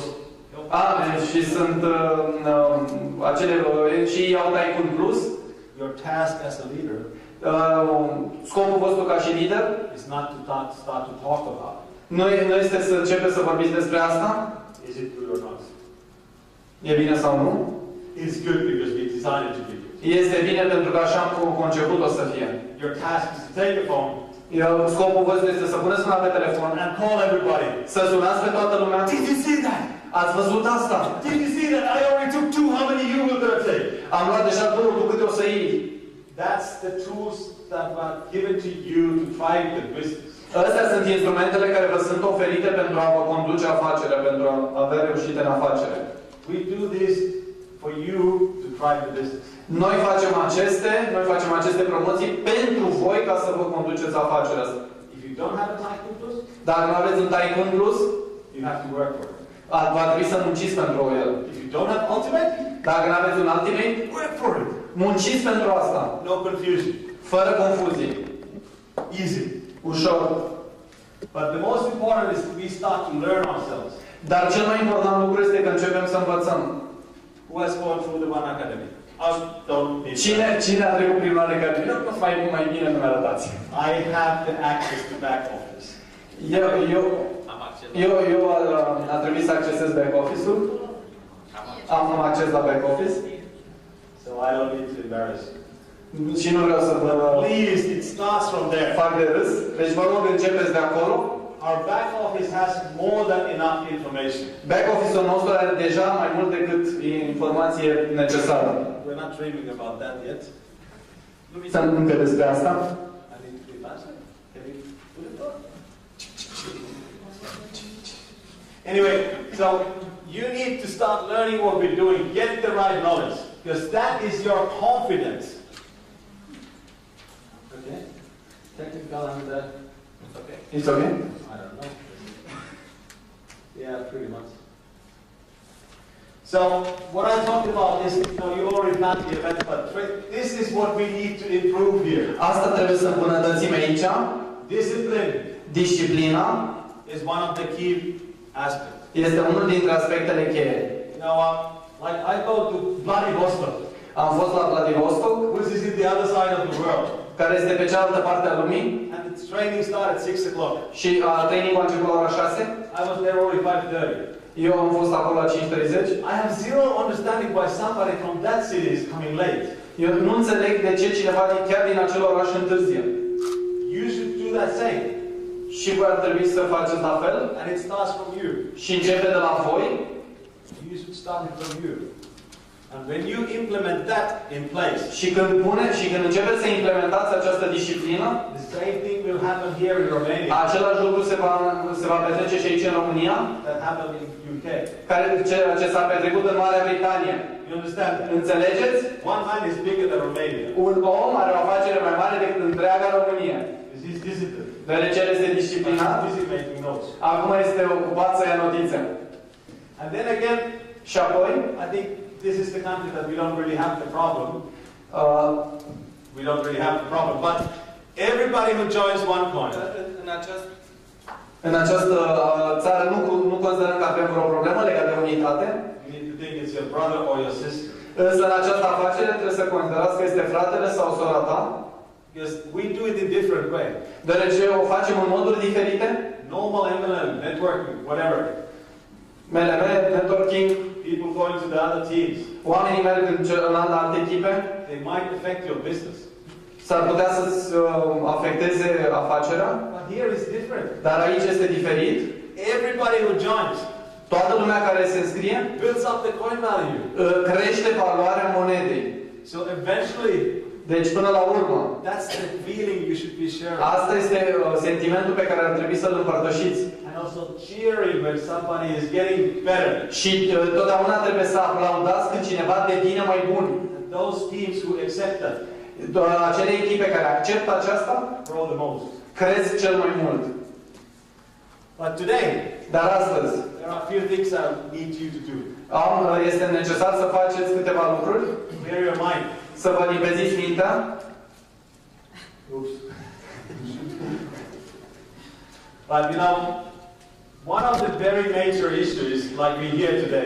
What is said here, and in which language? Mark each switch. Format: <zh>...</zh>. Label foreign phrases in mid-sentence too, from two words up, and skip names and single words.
<ro>și sunt acele și iau Tycoon Plus.</ro> <en>Your task as a leader,</en> <ro>scopul vostru ca și lider,</ro> <en>is not to start to talk about it.</en> <ro>Nu este să începeți să vorbiți despre asta.</ro> <en>Is it good or not?</en> <ro>E bine sau nu?</ro> <en>It's good because we designed it to be good.</en> <ro>Este bine pentru că așa am conceput-o să fie.</ro> <en>Your task is to take the phone.</en> <ro>Scopul vostru este să puneți mâna pe telefon.</ro> <en>And call everybody.</en> <ro>Să sunați pe toată lumea.</ro> <en>Did you see that?</en> <ro>Ați văzut asta?</ro> <en>Did you see that? I already took 2. How many you will gonna take?</en> <ro>Am luat deja 2, tu câte o să iei?</ro> <en>That's the tools that were given to you to drive the business.</en> <ro>Astea sunt instrumentele care vă sunt oferite pentru a vă conduce afacerea, pentru a avea reușite în afacere.</ro> <en>We do this for you to drive the business.</en> <ro>Noi facem aceste promoții pentru voi ca să vă conduceți afacerea asta.</ro> <en>If you don't have a Tycoon Plus,</en> <ro>dacă nu aveți un Tycoon Plus,</ro> <en>you have to work for it.</en> <ro>Va trebui să munciți pentru el.</ro> <en>If you don't have ultimate,</en> <ro>Dacă nu aveți un ultimate,</ro> <en>work for it.</en> <ro>munciți pentru asta.</ro> <en>No confusion.</en> <ro>Fără confuzie.</ro> <en>Easy.</en> <ro>Ușor.</ro> <en>But the most important is we start to learn ourselves.</en> <ro>Dar cel mai important lucru este că începem să învățăm.</ro> <en>Who has gone through the One Academy?</en> <ro>Cine a trecut prin One Academy? Mai bine nu mi-arătați.</ro> <en>I have the access to back office.</en> <ro>Eu a trebuit să accesez</ro> <en>back office-</en> <ro>ul. Am acces la</ro> <en>back office. So I don't need to embarrass you.</en> <ro>Și nu vreau să vă</ro> <en>Please, it starts from there.</en> <ro>fac de râs. Deci vă rog, începeți de acolo.</ro> <en>Our back office has more than enough information. Back office-</en> <ro>ul nostru are deja mai mult decât informație necesară.</ro> <en>We're not dreaming about that yet.</en> <ro>Să încă despre asta.</ro> <en>I need to be faster. Can we put it on? Anyway, so you need to start learning what we're doing. Get the right knowledge. Because that is your confidence. Okay? Technical and it's okay. It's okay? I don't know. Yeah, pretty much. So, what I talked about is, you already planned the event, but this is what we need to improve here.</en> <ro>Asta trebuie să îmbunătățim aici.</ro> <en>Discipline.</en> <ro>Disciplina</ro> <en>is one of the key aspects.</en> <ro>Este unul dintre aspectele cheie.</ro> <en>Like I go to Vladivostok.</en> <ro>Am fost la Vladivostok,</ro> <en>which is in the other side of the world.</en> <ro>Care este pe cealaltă parte a lumii.</ro> <en>And its training started at 6 o'clock.</en> <ro>Și trainingul a început la ora 6.</ro> <en>I was there only 5:30.</en> <ro>Eu am fost acolo la 5:30.</ro> <en>I have zero understanding why somebody from that city is coming late.</en> <ro>Eu nu înțeleg de ce cineva chiar din acel oraș întârzie.</ro> <en>You should do that same.</en> <ro>Și voi ar trebui să faceți la fel.</ro> <en>And it starts from you.</en> <ro>Și începe de la voi.</ro> <en>You should start it from you. And when you implement that in place,</en> <ro>și când începeți să implementați această disciplină,</ro> <en>the same thing will happen here in Romania.</en> <ro>Același lucru se va petrece și aici în România.</ro> <en>That happened in UK.</en> <ro>Ceea ce s-a petrecut în Marea Britanie.</ro> <en>You understand?</en> <ro>Înțelegeți?</ro> <en>One man is bigger than Romania.</en> <ro>Un om are o afacere mai mare decât întreaga România.</ro> <en>He's disciplined.</en> <ro>Deoarece el este disciplinat.</ro> <en>Busy making notes.</en> <ro>Acum este ocupat să ia notițe.</ro> <en>And then again,</en> <ro>și apoi,</ro> <en>I think this is the country that we don't really have the problem. We don't really have the problem, but everybody who joins OneCoin.</en> <ro>În această țară nu considerăm că avem vreo problemă legată de unitate.</ro> <en>You need to think it's your brother or your sister.</en> <ro>Însă în această afacere trebuie să considerați că este fratele sau sora ta.</ro> <en>Because we do it in different way.</en> <ro>Deoarece o facem în moduri diferite.</ro> <en>Normal MLM, networking, whatever.</en> <ro>MLM, networking.</ro> <en>People going to the other teams.</en> <ro>Oamenii merg în alte echipe.</ro> <en>They might affect your business.</en> <ro>S-ar putea să-ți afecteze afacerea.</ro> <en>But here is different.</en> <ro>Dar aici este diferit.</ro> <en>Everybody who joins,</en> <ro>toată lumea care se înscrie,</ro> <en>builds up the coin value.</en> <ro>Crește valoarea monedei.</ro> <en>So eventually,</en> <ro>deci până la urmă,</ro> <en>that's the feeling you should be sharing.</en> <ro>Asta este sentimentul pe care ar trebui să-l împărtășiți.</ro> <en>And also cheering when somebody is getting better.</en> <ro>Și totdeauna trebuie să aplaudați când cineva devine mai bun.</ro> <en>And those teams who accept that,</en> <ro>acele echipe care acceptă aceasta,</ro> <en>grow the most.</en> <ro>Cresc cel mai mult.</ro> <en>But today,</en> <ro>dar astăzi,</ro> <en>there are a few things I need you to do.</en> <ro>Este necesar să faceți câteva lucruri.</ro> <en>Clear your mind.</en> <ro>Să vă limpeziți mintea.</ro> <en>Oops. But one of the very major issues, like we hear today,</en>